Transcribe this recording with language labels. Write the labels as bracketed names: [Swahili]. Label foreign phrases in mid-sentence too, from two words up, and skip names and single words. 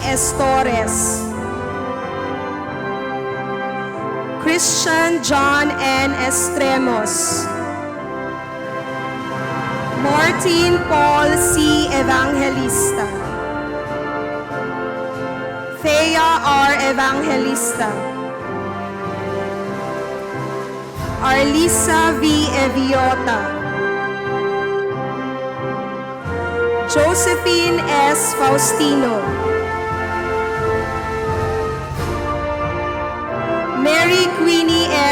[Filipino] Estores. Christian John N. Estremos. Martin Paul C. Evangelista. Thea R. Evangelista. Arlisa V. Eviota. Josephine S. Faustino. Mary Queenie M.